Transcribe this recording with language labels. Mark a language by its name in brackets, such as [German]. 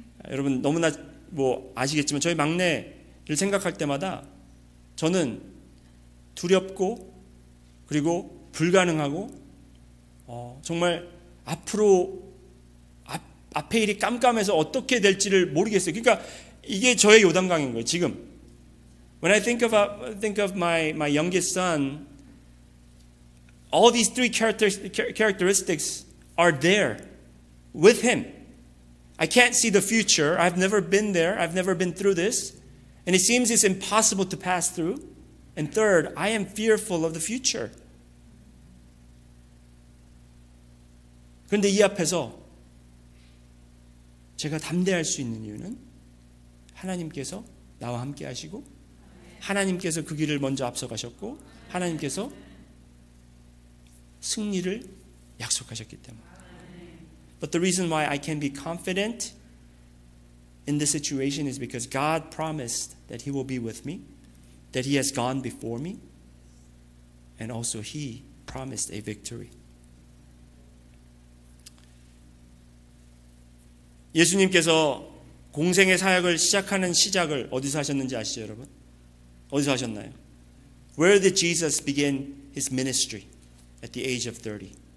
[Korean] 여러분 너무나 아시겠지만 저희 막내를 생각할 때마다 저는 두렵고 그리고 불가능하고 정말 앞으로 앞에 일이 깜깜해서 어떻게 될지를 모르겠어요. 그러니까 이게 저의 요단강인 거예요. [English] 지금 when I think of my youngest son, all these three characteristics are there with him. I can't see the future. I've never been there. I've never been through this. And it seems it's impossible to pass through. And third, I am fearful of the future. [Korean] 그런데 이 앞에서 제가 담대할 수 있는 이유는 하나님께서 나와 함께 하시고 하나님께서 그 길을 먼저 앞서가셨고 하나님께서 승리를 약속하셨기 때문에. [English] But the reason why I can be confident in this situation is because God promised that He will be with me, that He has gone before me, and also He promised a victory. [Korean] 예수님께서 공생의 사역을 시작하는 시작을 어디서 하셨는지 아시죠, 여러분? 어디서 하셨나요? [English] Where did Jesus begin His ministry at the age of 30?